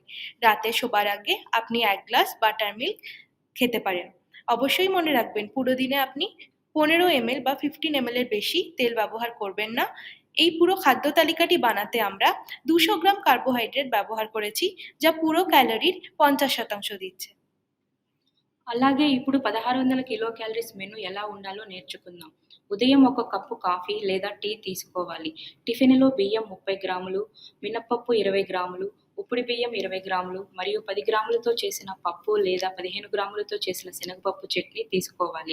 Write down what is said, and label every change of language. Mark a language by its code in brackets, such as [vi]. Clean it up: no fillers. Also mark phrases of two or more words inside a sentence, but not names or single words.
[bn] রাতে শোবার আগে আপনি 1 গ্লাস [en] butter milk [bn] খেতে পারেন। অবশ্যই মনে রাখবেন পুরো দিনে আপনি 15 ml বা 15 ml এর বেশি তেল ব্যবহার করবেন না। এই পুরো খাদ্য তালিকাটি বানাতে আমরা 200 গ্রাম কার্বোহাইড্রেট ব্যবহার করেছি, যা পুরো ক্যালোরির 50% দিচ্ছে। [te] అలాగే ఇప్పుడు 1600 [en] kilo calories menu [te] ఎలా ఉండాలో నేర్చుకుందాం. ఉదయం 1 కప్పు కాఫీ లేదా టీ తీసుకోవాలి. టిఫిన్లో బియ్యం 30 గ్రాములు, మినపప్పు 20 గ్రాములు, ఉప్పుడు బియ్యం 20 గ్రాములు మరియు 10 గ్రాములతో చేసిన పప్పు లేదా 15 గ్రాములతో చేసిన శనగపప్పు చట్నీ తీసుకోవాలి.